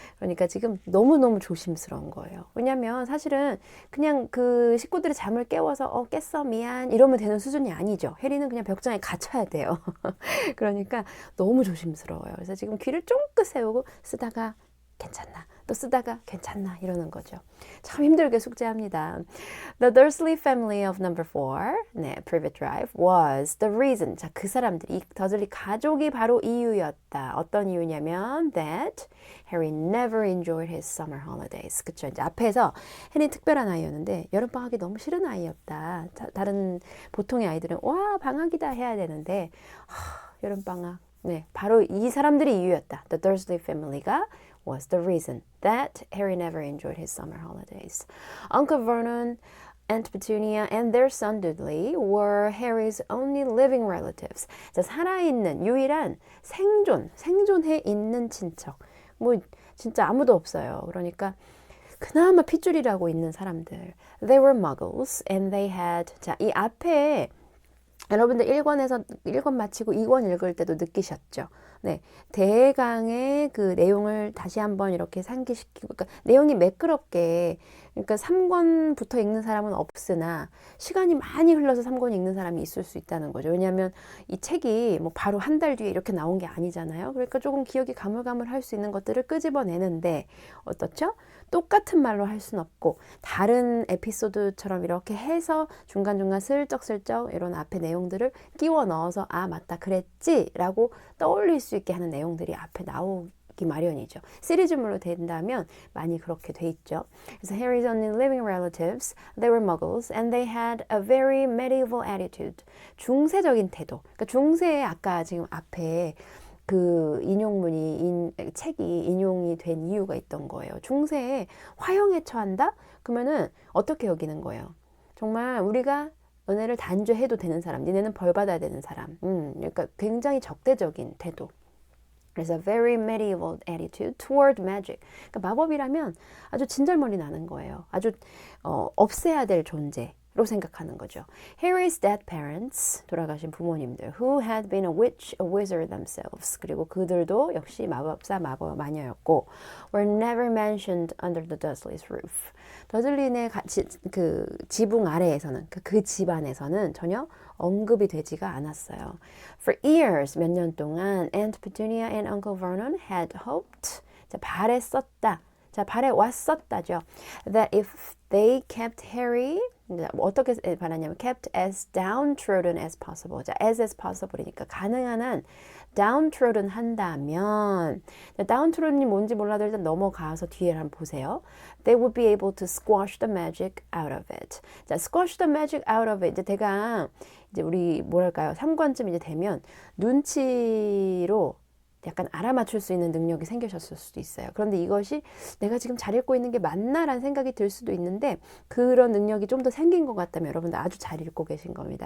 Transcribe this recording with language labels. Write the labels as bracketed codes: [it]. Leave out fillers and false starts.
[ko] 그러니까 지금 너무너무 조심스러운 거예요. 왜냐면 사실은 그냥 그 식구들의 잠을 깨워서 깼어 미안 이러면 되는 수준이 아니죠. 해리는 그냥 벽장에 갇혀야 돼요. 그러니까 너무 조심스러워요. 그래서 지금 귀를 쫑긋 세우고 쓰다가 괜찮나 또 쓰다가 괜찮나 이러는 거죠. 참 힘들게 숙제합니다. [en] The Dursley family of number 4, 네, Privet Drive was the reason. [ko] 자, 그 사람들이 이 더슬리 가족이 바로 이유였다. 어떤 이유냐면 [en] that Harry never enjoyed his summer holidays. [ko] 그쵸? 이제 앞에서 해리 특별한 아이였는데 여름방학이 너무 싫은 아이였다. 다른 보통의 아이들은 와 방학이다 해야 되는데 여름방학. 네, 바로 이 사람들이 이유였다. [en] The Dursley family가 was the reason that Harry never enjoyed his summer holidays. Uncle Vernon, Aunt Petunia, and their son Dudley were Harry's only living relatives. [ko] 자, 살아있는 유일한 생존해 있는 친척. 뭐 진짜 아무도 없어요. 그러니까 그나마 핏줄이라고 있는 사람들. [en] They were muggles and they had. [ko] 자, 이 앞에 여러분들 1권 마치고 2권 읽을 때도 느끼셨죠? 네. 대강의 그 내용을 다시 한번 이렇게 상기시키고, 그러니까 내용이 매끄럽게, 그러니까 3권부터 읽는 사람은 없으나, 시간이 많이 흘러서 3권 읽는 사람이 있을 수 있다는 거죠. 왜냐하면 이 책이 뭐 바로 한 달 뒤에 이렇게 나온 게 아니잖아요. 그러니까 조금 기억이 가물가물할 수 있는 것들을 끄집어내는데, 어떻죠? 똑같은 말로 할 수는 없고 다른 에피소드처럼 이렇게 해서 중간중간 슬쩍슬쩍 이런 앞에 내용들을 끼워 넣어서 아 맞다 그랬지 라고 떠올릴 수 있게 하는 내용들이 앞에 나오기 마련이죠. 시리즈물로 된다면 많이 그렇게 돼 있죠. [en] 그래서 Harry's only living relatives, they were muggles and they had a very medieval attitude. [ko] 중세적인 태도. 그러니까 중세에 아까 지금 앞에 그 책이 인용이 된 이유가 있던 거예요. 중세에 화형에 처한다? 그러면은 어떻게 여기는 거예요? 정말 우리가 너네를 단죄해도 되는 사람, 니네는 벌 받아야 되는 사람. 그러니까 굉장히 적대적인 태도. [en] 그래서 very medieval attitude toward magic. [ko] 그러니까 마법이라면 아주 진절머리 나는 거예요. 아주 없애야 될 존재. 로 생각하는 거죠. [en] Harry's dead parents, [ko] 돌아가신 부모님들, [en] who had been a witch, a wizard themselves, [ko] 그리고 그들도 역시 마법사, 마법 마녀였고, [en] were never mentioned under the Dursleys' roof. [ko] 더들린의 그 지붕 아래에서는, 그 집안에서는 전혀 언급이 되지가 않았어요. [en] For years, [ko] 몇 년 동안, [en] Aunt Petunia and Uncle Vernon had hoped, 자, [ko] 바랬었다. 자, 바래왔었다죠. [en] That if they kept Harry, [ko] 어떻게 바라냐면 [en] kept as downtrodden as possible. [ko] 자, as possible이니까 가능한 한 downtrodden 한다면, downtrodden이 뭔지 몰라도 일단 넘어가서 뒤에 한번 보세요. [en] They would be able to squash the magic out of it. 자, squash the magic out of it. [ko] 이제 대강 이제 우리 뭐랄까요? 3권쯤 이제 되면 눈치로 약간 알아맞힐 수 있는 능력이 생기셨을 수도 있어요. 그런데 이것이 내가 지금 잘 읽고 있는 게 맞나라는 생각이 들 수도 있는데 그런 능력이 좀 더 생긴 것 같다면 여러분들 아주 잘 읽고 계신 겁니다.